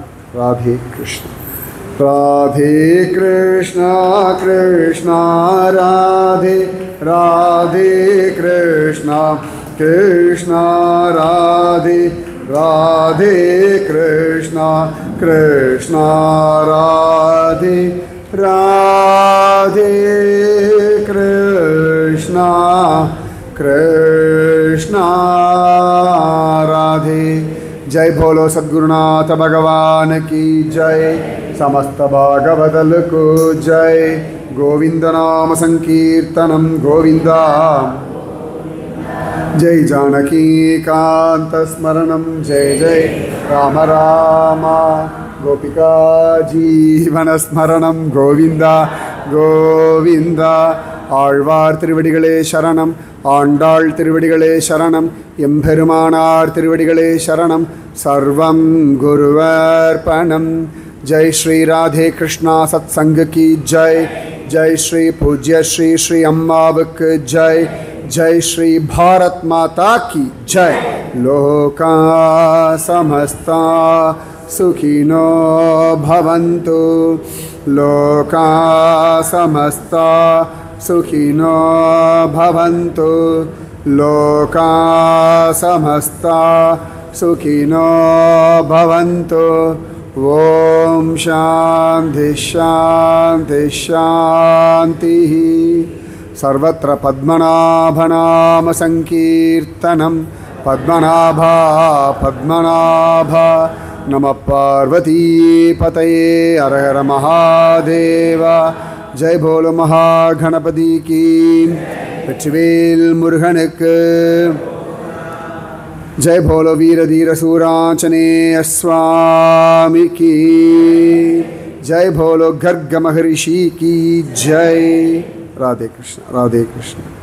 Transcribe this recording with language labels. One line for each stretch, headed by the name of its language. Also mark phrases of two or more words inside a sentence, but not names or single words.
Tamil: ராதே கிருஷ்ணா, ராதே கிருஷ்ணா, கிருஷ்ணா ராதே, ராதே கிருஷ்ணா, கிருஷ்ணா ராதே, ராதே கிருஷ்ணா, கிருஷ்ணா ராதே, ராதே கிருஷ்ணா, கிருஷ்ணா ராதே.
Hindi: जय बोलो सद्गुरुनाथ भगवान की जय, समस्त भागवदल को जय।
Sanskrit: गोविंद नाम संकीर्तनम गोविंदा, जय जानकी कांत स्मरणम जय जय राम राम, गोपिका जीवन स्मरणम गोविंदा गोविंदा.
Tamil: ஆழ்வார் திருவடிகளே சரணம், ஆண்டாள் திருவடிகளே சரணம், எம்பெருமானார் திருவடிகளே சரணம்.
Sanskrit: सर्वं गुरुवर्पणम्.
Hindi: जय श्री राधे कृष्णा सत्संग की जय.
Tamil: ஜெய் ஸ்ரீ பூஜ்ய ஸ்ரீ ஸ்ரீ அம்மாவுக்கு ஜெய்.
Hindi: जय श्री भारत माता की जय.
Sanskrit: लोका समस्ता सुखिनो भवन्तु, லோகா சமஸ்தா सुखिनो भवन्तु, लोका समस्ता सुखिनो भवन्तु. ओम शांति शांति शांतिः. सर्वत्र पद्मनाभनाम संकीर्तनं, पद्मनाभा पद्मनाभा. नमः पार्वती पतये,
Hindi: हर हर महादेव. जय बोलो महागणपति की,
Tamil: வெற்றிவேல் முருகனுக்கு
Hindi: जय बोलो वीर धीर सूरांजनेय स्वामी की जय. बोलो गर्ग महर्षि की जय. राधे कृष्ण, राधे कृष्ण.